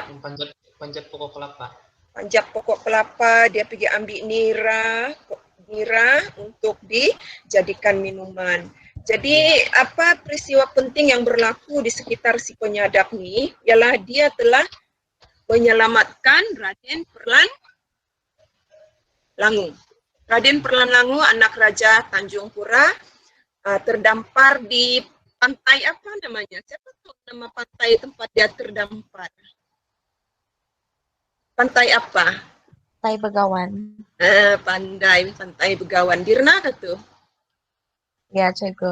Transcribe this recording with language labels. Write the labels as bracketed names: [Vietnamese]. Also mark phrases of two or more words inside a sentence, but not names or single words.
[Malay] Panjat pokok kelapa. Panjat pokok kelapa, dia pergi ambil nira untuk dijadikan minuman. Jadi apa peristiwa penting yang berlaku di sekitar si penyadap ni ialah dia telah menyelamatkan Raden Perlan Langu. Raden Perlan Langu, anak Raja Tanjung Pura, terdampar di pantai apa namanya? Siapa tahu nama pantai tempat dia terdampar? Pantai apa? Pantai Begawan. Pantai Begawan. Dirna ke tu? Ya, cikgu.